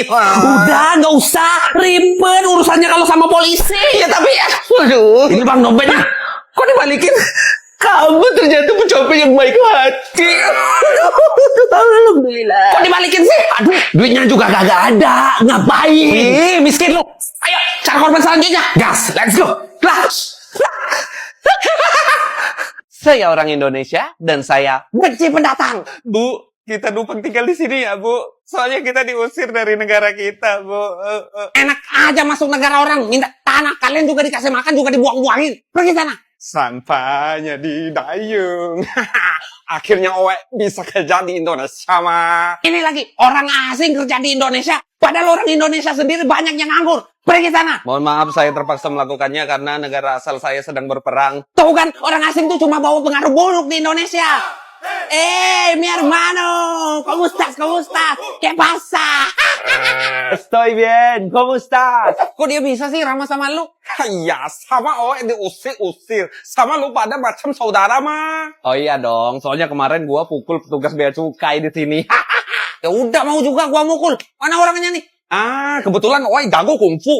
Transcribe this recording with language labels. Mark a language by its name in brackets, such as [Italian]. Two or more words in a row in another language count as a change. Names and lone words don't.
[Indonesian] Udah, nggak usah ribet urusannya kalau sama polisi. Ya tapi, aduh. Ini bang dompetnya. Kok dibalikin? Kamu ternyata pencopet yang baik hati. Alhamdulillah. Kok dibalikin sih? Aduh, duitnya juga kagak ada. Ngapain? Miskin lu. Ayo, cari korban selanjutnya. [English] Gas, let's go. [Indonesian] Lah. Saya orang Indonesia dan saya benci pendatang. Bu, kita numpang tinggal di sini ya, Bu. Soalnya kita diusir dari negara kita, Bu. Enak aja masuk negara orang, minta tanah, kalian juga dikasih makan, juga dibuang-buangin. Pergi sana. Sampahnya di dayung. Akhirnya Owe bisa kerja di Indonesia, Ma. Ini lagi, orang asing kerja di Indonesia. Padahal orang Indonesia sendiri banyak yang nganggur. Pergi sana. Mohon maaf, saya terpaksa melakukannya karena negara asal saya sedang berperang. Tuh kan, orang asing tuh cuma bawa pengaruh buruk di Indonesia. [Spanish] Mi hermano, ¿cómo estás? ¿Cómo estás? ¿Qué pasa? Estoy bien, ¿cómo estás? [Indonesian] Kok dia bisa sih ramah sama lu? Ya, sama Owe diusir-usir. Sama lu pada macam saudara, Ma. Oh iya dong, soalnya kemarin gua pukul petugas bea cukai di sini. Ya udah, mau juga gua mukul. Mana orangnya nih? Kebetulan Owe jago kungfu.